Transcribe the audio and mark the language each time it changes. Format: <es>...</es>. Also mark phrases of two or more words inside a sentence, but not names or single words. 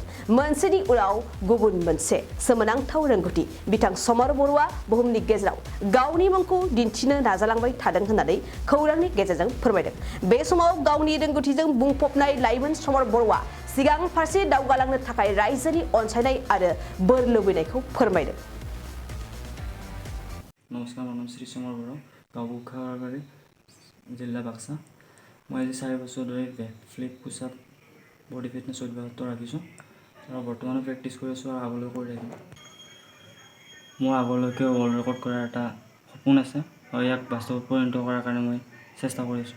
<brx>मोनसेनि उनाव गुबुन मोनसे सोमोनांथाव रोंगौथि बिथां समर बर'आ बुहुमनि गेजेराव गावनि मुंखौ दिन्थिनो नाजालांबाय थादों होननानै खौरांनि गेजेरजों फोरमायदों। बे समाव गावनि रोंगौथिजों बुंफबनाय लाइमोन समर बर'आ सिगां फारसे दावगालांनो थाखाय रायजोनि अनसायनाय आरो बोर लुबैनायखौ फोरमायदों।</brx> <as>नमस्कार, মোৰ নাম শ্ৰী সমর বড়ো, গাঁও খাগড়াবাৰী, জিলা বাক্সা। মই আজি 4 বছৰ ধৰি ফ্লিপ পুছআপ বডি ফিটনেছ অব্যাহত ৰাখিছোঁ আৰু বৰ্তমানো প্ৰেক্টিছ কৰি আছোঁ আৰু আগলৈ কৰি থাকিম। মোৰ আগলৈকে ৱৰ্ল্ড ৰেকৰ্ড কৰাৰ এটা সপোন আছে আৰু ইয়াক বাস্তৱত পৰিণত কৰাৰ কাৰণে মই চেষ্টা কৰি আছোঁ।</as>